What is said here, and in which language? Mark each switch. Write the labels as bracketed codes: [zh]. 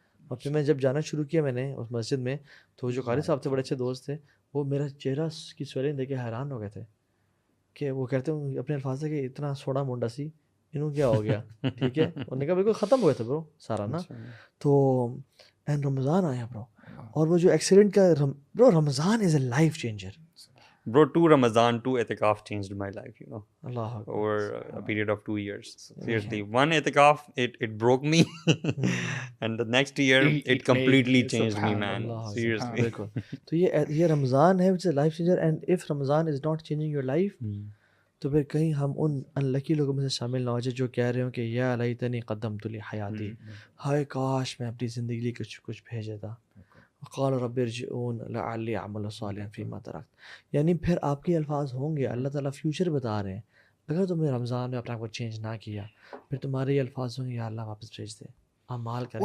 [ur] اور پھر میں جب جانا شروع کیا میں نے اس مسجد میں, تو جو قاری صاحب تھے بڑے اچھے دوست تھے, وہ میرا چہرہ کی سویلنگ دیکھ کے حیران ہو گئے تھے, کہ وہ کہتے ہیں اپنے الفاظ سے کہ اتنا سونا منڈا سی انہوں کیا ہو گیا. ٹھیک ہے, انہوں نے کہا بالکل ختم ہو گیا تھا برو سارا نا. تو اینڈ رمضان آیا برو, اور وہ جو ایکسیڈنٹ کا برو, [en] Ramadan is a life changer. Bro, 2 Ramadan, 2 I'tikaf changed my life, you know. [ar] Allah Akbar. [en] Over a period of 2 years. Seriously, one I'tikaf, it broke me. And the next year, it completely changed me, man. Seriously. [ur] تو یہ رمضان ہے [en] which is a life changer, and if Ramadan is not changing your life, [ur] تو پھر کہیں ہم ان انلکی لوگوں میں سے شامل نہ ہو جائے جو کہہ رہے ہوں کہ [ar] یا لیتنی قدمت لحیاتی, [ur] ہائے کاش میں اپنی زندگی لیے کچھ بھیجا تھا. [ar] قال رب ارجعون لعلی اعمل صالحا فیما ترکت. [ur] یعنی پھر آپ کے الفاظ ہوں گے, اللہ تعالیٰ فیوچر بتا رہے ہیں, اگر تم نے رمضان میں اپنا کو چینج نہ کیا, پھر تمہارے یہ الفاظ ہوں گے, یا اللہ واپس بھیج دے اعمال کر کے.